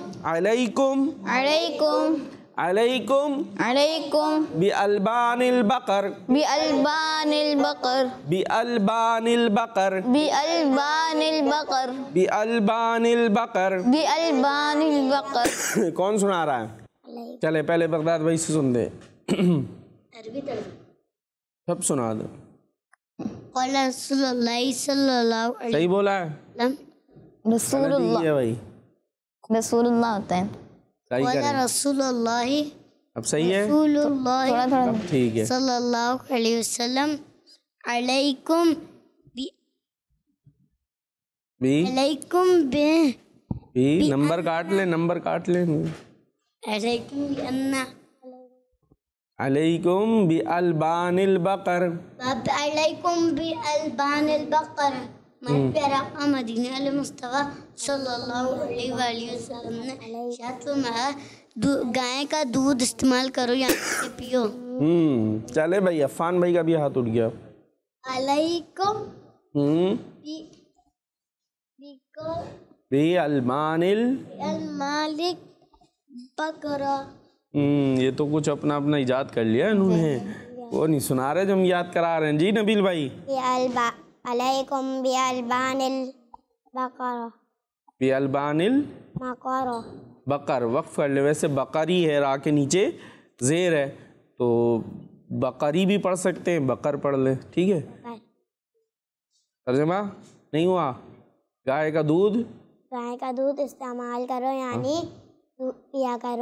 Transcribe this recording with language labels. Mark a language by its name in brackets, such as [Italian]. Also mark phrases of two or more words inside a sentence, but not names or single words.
[Arabic] अलैकुम अलैकुम अलैकुम अलैकुम بألبان البقر بألبان البقر بألبان البقر بألبان البقر بألبان البقر. بألبان البقر. [Urdu] کون سنا رہا ہے? چلے پہلے بغداد بھائی سے سن دے. سب سنا دو۔ صحیح بولا ہے? रसूलुल्लाह ہے بھائی, رسول اللہ ہوتا ہے. صحیح کریں۔ اب صحیح ہے, تھوڑا تھوڑا اب ٹھیک ہے. [Arabic] صلى الله عليه وسلم عليكم ب बी عليكم ب [Urdu] بی نمبر کاٹ لے، نمبر کاٹ لے. [Arabic] عليكم بأنا عليكم بألبان البقر. عليكم بألبان البقر. [Urdu] ہمارے پیارا آقا مدینہ المصطفیٰ [Arabic] صلى الله عليه وسلم [Urdu] نے ارشاد فرمایا گائے کا دودھ استعمال کرو یہاں سے پیو. چلے بھائی، عفان بھائی کا بھی ہاتھ اٹھ گیا. [Arabic] عليكم ب بألبان अल मालिक बकरा। [Urdu] یہ تو کچھ اپنا اپنا ایجاد کر لیا انہوں نے، وہ نہیں سنا رہے جو ہم یاد کرا رہے ہیں. جی نبیل بھائی. [Arabic] عليكم بألبان البقرة بألبان बकरा। [Urdu] بقر، وقف کر لے. ویسے بقری ہے، را کے نیچے زیر ہے، تو بقری بھی پڑھ سکتے ہیں، بقر پڑھ لے، ٹھیک ہے. ترجمہ نہیں ہوا? گائے کا دودھ استعمال کرو یعنی پیا کرو.